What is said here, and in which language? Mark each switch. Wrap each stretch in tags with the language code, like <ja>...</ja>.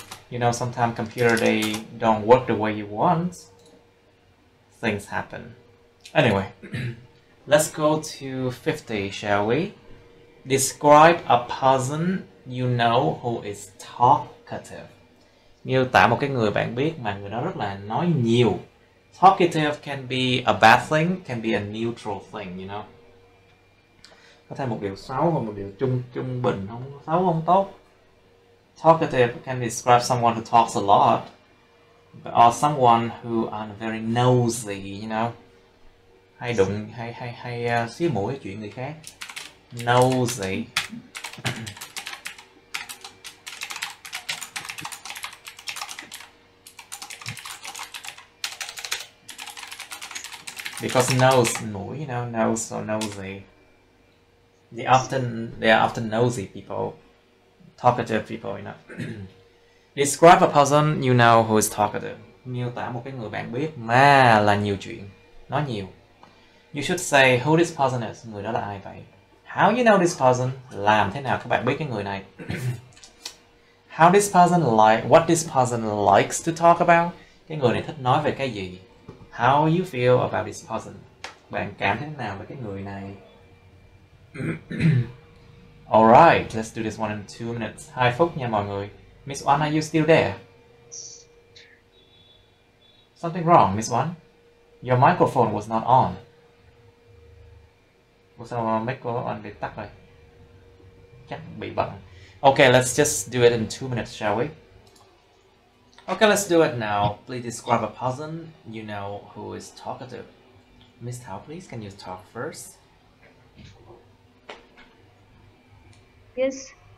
<en>You know, sometimes computer, they don't work the way you want. Things happen. Anyway, let's go to 50, shall we? Describe a person you know who is talkative.</en> <vi>Miêu tả một cái người bạn biết mà người đó rất là nói nhiều.</vi> <en>Talkative can be a bad thing, can be a neutral thing, you know.</en> <vi>Có thể một điều xấu hoặc một điều trung bình, không xấu không tốt.</vi> <en>Talkative can describe someone who talks a lot, or someone who are very nosy, you know.</en> <vi>Hay đụng, hay xía mũi chuyện người khác.</vi> <en>Nosy. Because nose, mũi, you know, nose or nosy. They are often nosy people, talkative people, you know. Describe a person you know who is talkative.</en> <vi>Miêu tả một cái người bạn biết mà là nhiều chuyện, nói nhiều.</vi> <en>You should say who this person is.</en> <vi>Người đó là ai vậy?</vi> <en>How you know this person?</en> <vi>Làm thế nào các bạn biết cái người này?</vi> <en>How this person what this person likes to talk about.</en> <vi>Cái người này thích nói về cái gì?</vi> <en>How you feel about this person.</en> <vi>Bạn cảm thấy thế nào về cái người này?</vi> <en>Alright, let's do this one in 2 minutes.</en> <vi>2 phút nha mọi người.</vi> <en>Miss One, are you still there? Something wrong, Miss One? Your microphone was not on.</en> <vi>Ủa sao mic của anh bị tắt rồi? Chắc bị bận.</vi> <en>Okay, let's just do it in 2 minutes, shall we? Okay, let's do it now. Please describe a person you know who is talkative. Miss Thao, please, can you talk first? Yes.</en>